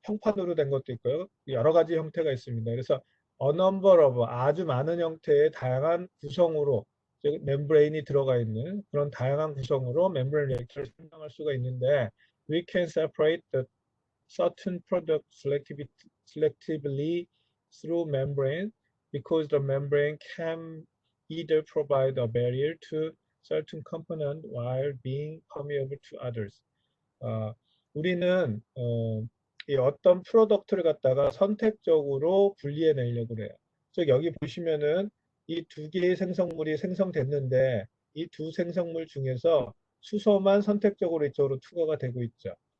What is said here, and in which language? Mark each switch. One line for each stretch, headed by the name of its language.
Korean: 평판으로 된 것도 있고요. 여러 가지 형태가 있습니다. 그래서
English: a number of
Korean: 아주 많은 형태의 다양한 구성으로, 즉 멤브레인이 들어가 있는 그런 다양한 구성으로 멤브레인 리액터를 설명할 수가 있는데,
English: we can separate the certain product selectively through membrane because the membrane can either provide a barrier to certain component while being permeable to others.
Korean: 우리는 이 어떤 프로덕트를 갖다가 선택적으로 분리해내려고 그래요. 즉 여기 보시면은 이 두 개의 생성물이 생성됐는데 이 두 생성물 중에서 수소만 선택적으로 이쪽으로 투과가 되고 있죠.